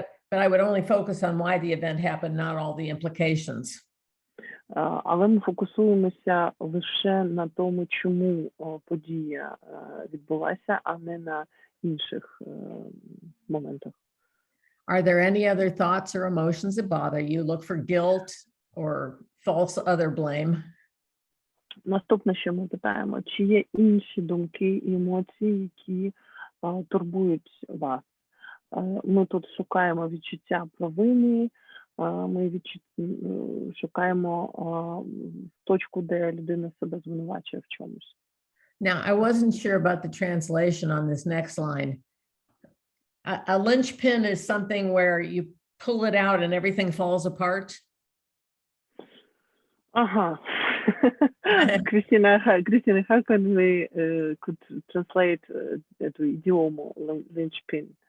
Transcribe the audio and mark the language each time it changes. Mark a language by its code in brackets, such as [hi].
[en] But I would only focus on why the event happened, not all the implications. [uk] Але ми фокусуємося лише на тому, чому подія відбулася, а не на інших моментах. [en] Are there any other thoughts or emotions that bother you? Look for guilt or false other blame. [uk] Наступне, що ми питаємо, чи є інші думки і емоції, які турбують вас? Ми тут шукаємо відчуття провини, ми шукаємо точку, де людина себе звинувачує в чомусь. [en] Now, I wasn't sure about the translation on this next line. A linchpin is something where you pull it out and everything falls apart. Ага. Christina, how can we could translate [ru] эту идиому [en] linchpin?